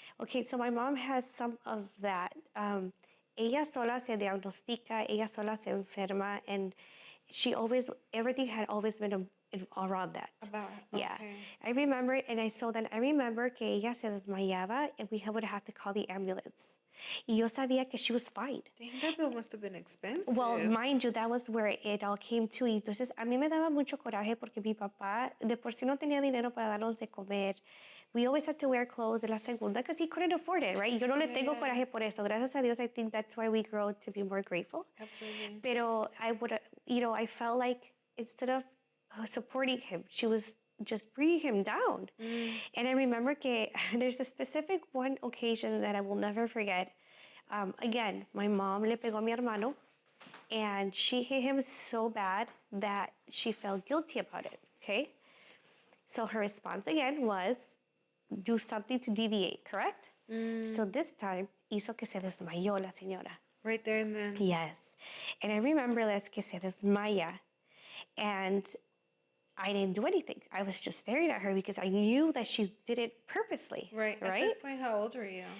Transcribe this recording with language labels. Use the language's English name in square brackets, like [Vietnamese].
[English] Okay, so my mom has some of that. [Spanish] Ella sola se diagnostica, ella sola se enferma, [English] and she always, everything had always been around that. About, Yeah. okay. I remember, and I remember [Spanish] que ella se desmayaba [English] and we would have to call the ambulance. [Spanish] Y yo sabía que [English] she was fine. Dang, that bill must have been expensive. Well, mind you, that was where it all came to. [Spanish] Y entonces, a mí me daba mucho coraje porque mi papá de por sí no tenía dinero para darnos de comer. [English] We always had to wear clothes [Spanish] de la segunda [English] because he couldn't afford it, right? [Spanish] Yo no le tengo coraje por eso. Gracias a Dios, [English] I think that's why we grow to be more grateful. Absolutely. Pero I would, you know, I felt like instead of supporting him, she was just bringing him down. And I remember que there's a specific one occasion that I will never forget. Again, my mom [Spanish] le pegó a mi hermano, [English] and she hit him so bad that she felt guilty about it, okay? So her response again was do something to deviate, correct? So this time, [Spanish] hizo que se desmayó la señora. [English] Right there and then. Yes. And I remember this [Spanish] que se desmaya, [English] and I didn't do anything. I was just staring at her because I knew that she did it purposely. Right. At this point, how old were you?